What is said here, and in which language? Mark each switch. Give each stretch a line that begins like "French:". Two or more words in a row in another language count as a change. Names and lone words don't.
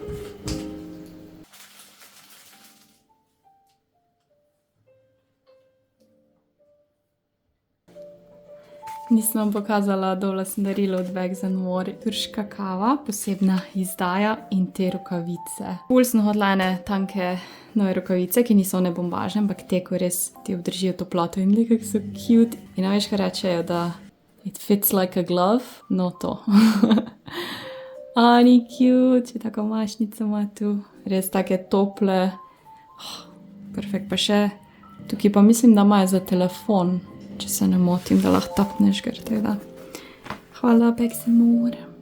Slovenian: Nisem vam pokazala, dole sem darila od Bags & More, turška kava, posebna izdaja in te rokavice. Ful sem hodila ene tanke nove rokavice, ki niso one bombažne, ampak te, ko res ti obdržijo toploto in nekako so cute. In veš, kaj rečejo, da
English: it fits like a glove,
Slovenian: no to. Ni cute, če tako mašnico ima tu, res take tople. Perfekt, pa še, tukaj pa mislim, da imajo za telefon, če se ne motim, da lahko tapneš, ker tega. Hvala, Bags & More.